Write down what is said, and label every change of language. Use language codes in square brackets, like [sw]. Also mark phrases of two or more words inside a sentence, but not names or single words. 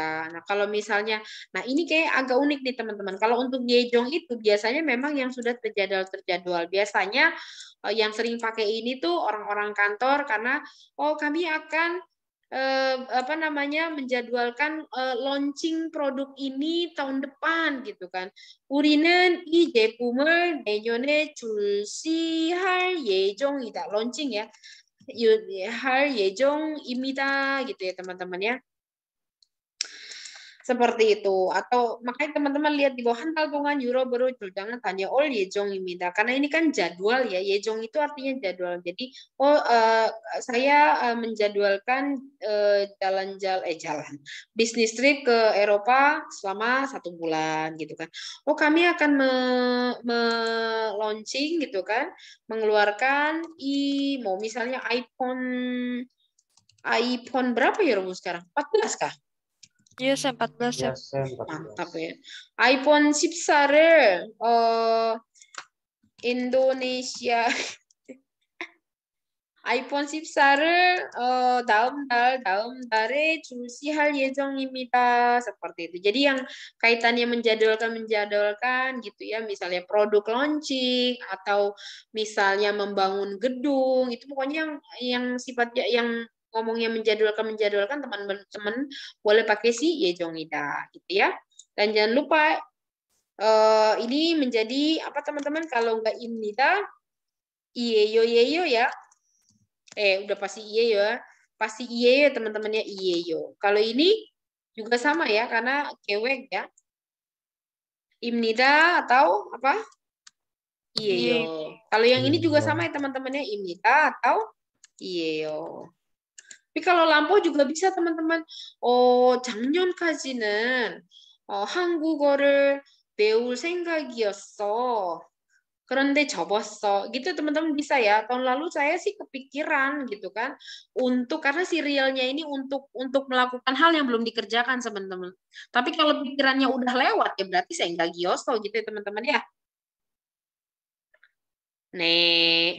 [id] Nah kalau misalnya, nah ini kayak agak unik nih teman-teman, kalau untuk yejong itu biasanya memang yang sudah terjadwal biasanya yang sering pakai ini tuh orang-orang kantor, karena kami akan apa namanya menjadwalkan launching produk ini tahun depan gitu kan. [ko] 우리는 이 제품을 내년에 출시할 예정이다. [id] launching ya. [ko] 할 예정입니다 [id] gitu ya teman-teman ya. Seperti itu. Atau makanya teman-teman lihat di bawah [ko] 한 달 동안 유럽으로 출장을 다녀올 예정입니다. [id] Karena ini kan jadwal ya. 예정 itu artinya jadwal. Jadi saya menjadwalkan jalan bisnis trip ke Eropa selama 1 bulan gitu kan. Kami akan launching gitu kan, mengeluarkan mau misalnya iPhone berapa ya Robo sekarang? 14 kah? Iya, 14 ya. Mantap ya. [ko] iPhone 14을 인도네시아 iPhone 14을 다음 달에 출시할 예정입니다. [id] Seperti itu. Jadi yang kaitannya menjadwalkan gitu ya, misalnya produk launching atau misalnya membangun gedung, itu pokoknya yang sifatnya yang ngomongnya menjadwalkan teman-teman boleh pakai si 예정이다 gitu ya. Dan jangan lupa ini menjadi apa teman-teman, kalau enggak [ko] 입니다 이에요 [id] ya. Udah pasti iyeyo ya. Pasti iyeyo teman-temannya iyeyo. Kalau ini juga sama ya karena kewek ya. 입니다 atau apa? 이에요. Kalau yang ini juga sama ya teman-temannya 입니다 atau 이에요. Tapi kalau lampau juga bisa teman-teman. [ko] 작년까지는 한국어를 배울 생각이었어. 그런데 접었어. [id] Gitu teman-teman bisa ya. Tahun lalu saya sih kepikiran gitu kan. Karena serialnya ini untuk melakukan hal yang belum dikerjakan teman-teman. Tapi kalau pikirannya udah lewat ya berarti saya nggak gioso gitu ya teman-teman ya. Nih.